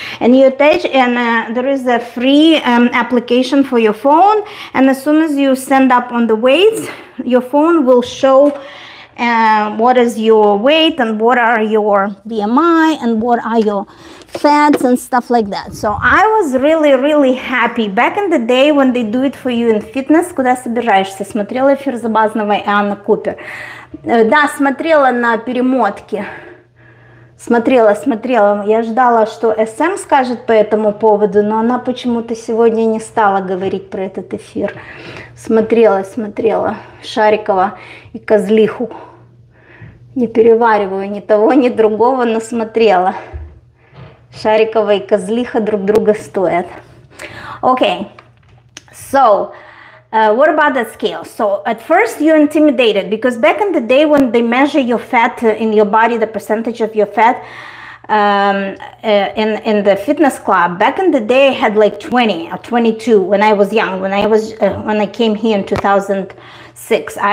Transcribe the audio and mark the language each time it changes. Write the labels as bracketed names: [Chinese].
[English] And you attach, and there is a free application for your phone. And as soon as you stand up on the weights, your phone will show what is your weight, and what are your BMI, and what are your fats and stuff like that. So I was really happy. Back in the day when they do it for you in fitness. [Russian] Куда собираешься? Смотрела эфир Забазновой и Анны Купер. Да, смотрела на перемотке. Смотрела. Я ждала, что СМ скажет по этому поводу, но она почему-то сегодня не стала говорить про этот эфир. Смотрела. Шарикова и Козлиху. Не перевариваю ни того, ни другого, но смотрела. Шарикова и Козлиха друг друга стоят. [English] Okay, so what about that scale? So at first you're intimidated because back in the day when they measure your fat in your body, the percentage of your fat in the fitness club, back in the day I had like 20 or 22 when I was young, when I came here in 2006.